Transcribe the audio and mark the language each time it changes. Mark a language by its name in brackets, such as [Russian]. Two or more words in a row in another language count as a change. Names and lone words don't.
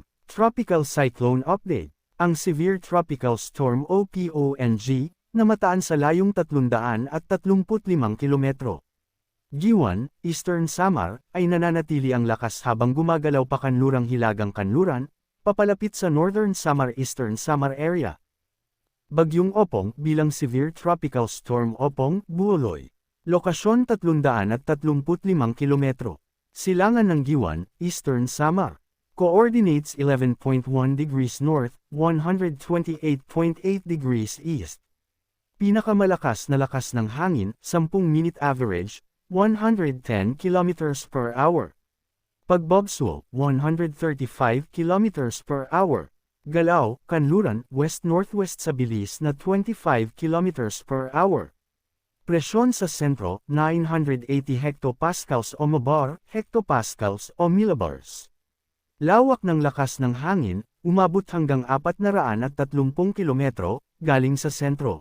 [English] Tropical Cyclone Update. [Filipino] Ang [English] Severe Tropical Storm [Filipino] OPONG, na mataan sa layong 335 kilometro. Giwan, Eastern Samar, ay nananatili ang lakas habang gumagalaw pa kanlurang Hilagang Kanluran, papalapit sa Northern Samar Eastern Samar area. Bagyong Opong bilang [English] Severe Tropical Storm [Filipino] Opong, Buoloy. Lokasyon 335 kilometro. Silangan ng Giwan, Eastern Samar. [English] Coordinates 11.1 degrees north, 128.8 degrees east. [Filipino] Pinakamalakas na lakas ng hangin, [English] 10-minute average, 110 km per hour. Pagbobswo, 135 km per hour. [Filipino] Galaw, kanluran, west-northwest sa bilis na 25 [English] km per hour. [Filipino] Presyon sa sentro, 980 hectopascals o mabar, hectopascals o millibars. Lawak ng lakas ng hangin, umabot hanggang 430 kilometro, galing sa sentro.